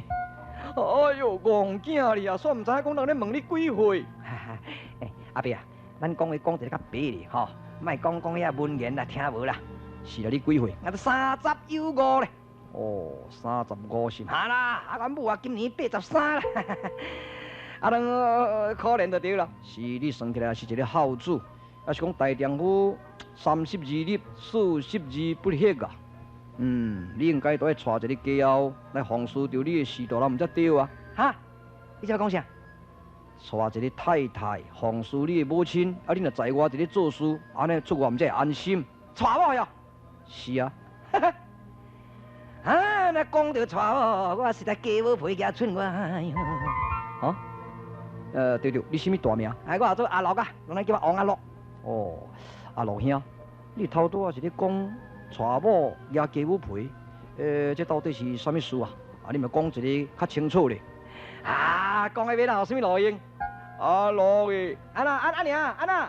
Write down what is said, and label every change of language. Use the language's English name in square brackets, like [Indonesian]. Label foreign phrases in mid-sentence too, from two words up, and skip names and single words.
[Min Nan Chinese] 哎呦，戆囝哩啊！煞毋知影讲人咧问你几岁？阿伯啊，咱讲话讲一个较白哩吼，莫讲遐文言啦，听无啦。是啦，你几岁？我都30有5咧。 35是嘛？哈啦，阮母啊今年83 啦。可怜就对啦。是你算起来是一个孝子，还是讲大丈夫30而立，40而不歇啊？你应该都要带一个家后来奉侍着你的仕途啦，毋则对啊？哈？你在讲啥？带一个太太奉侍你的母亲，你若在我伫咧做事，安尼出外毋才会安心。带我哟？是啊。那讲到带我实在鸡母皮夹寸我。对，你什么大名？我叫做阿乐啊，拢来叫我王阿乐。阿乐兄，你头拄仔是咧讲带某夹鸡母皮，这到底是啥物事啊？你咪讲一个较清楚咧。讲迄边有啥物路用？阿乐诶，安那，